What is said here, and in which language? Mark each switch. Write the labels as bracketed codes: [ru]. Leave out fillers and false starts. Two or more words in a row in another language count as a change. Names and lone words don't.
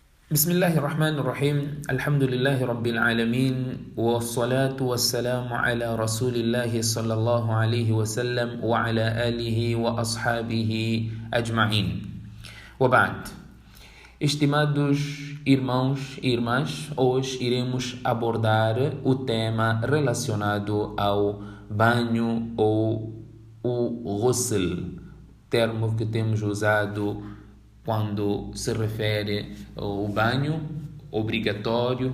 [ar] بسم الله الرحمن الرحيم الحمد لله رب العالمين والصلاة والسلام على رسول الله صلى الله عليه وسلم وعلى آله وأصحابه أجمعين وبعد. [pt] Estimados irmãos e irmãs, hoje iremos abordar o tema relacionado ao banho ou o ghusl, termo que temos usado quando se refere ao banho obrigatório.